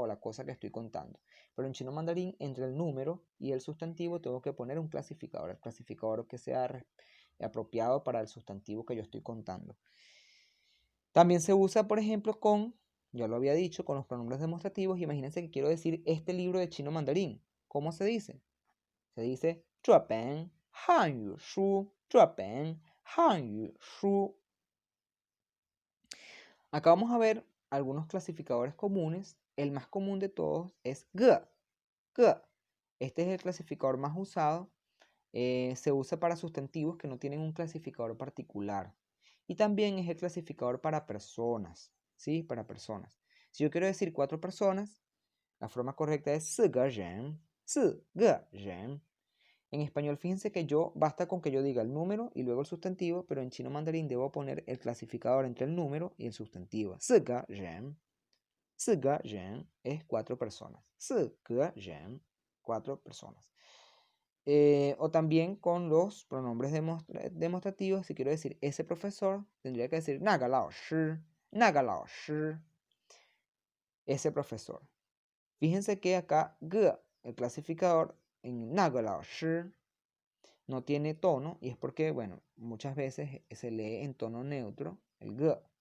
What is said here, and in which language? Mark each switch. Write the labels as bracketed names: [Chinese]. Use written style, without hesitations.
[Spanish] O la cosa que estoy contando. Pero en chino mandarín, entre el número y el sustantivo, tengo que poner un clasificador. El clasificador que sea apropiado para el sustantivo que yo estoy contando. También se usa, por ejemplo, ya lo había dicho, con los pronombres demostrativos. Imagínense que quiero decir este libro de chino mandarín. ¿Cómo se dice? Se dice [Chinese] 这本汉语书，这本汉语书. [Spanish] Acá vamos a ver algunos clasificadores comunes. El más común de todos es ge. Ge. Este es el clasificador más usado. Se usa para sustantivos que no tienen un clasificador particular. Y también es el clasificador para personas. ¿Sí? Para personas. Si yo quiero decir 4 personas, la forma correcta es [Chinese] 四个人. 四个人. [Spanish] En español, fíjense que basta con que yo diga el número y luego el sustantivo, pero en chino mandarín debo poner el clasificador entre el número y el sustantivo. [Chinese] 四个人. 四个人 [Spanish] es 4 personas. [Chinese] 四个人, [Spanish] 4 personas. O también con los pronombres demostrativos, si quiero decir ese profesor, tendría que decir [Chinese] 那个老师, 那个老师, [Spanish] ese profesor. Fíjense que acá ge, el clasificador en [Chinese] 那个老师 [Spanish] no tiene tono y es porque, bueno, muchas veces se lee en tono neutro, el ge.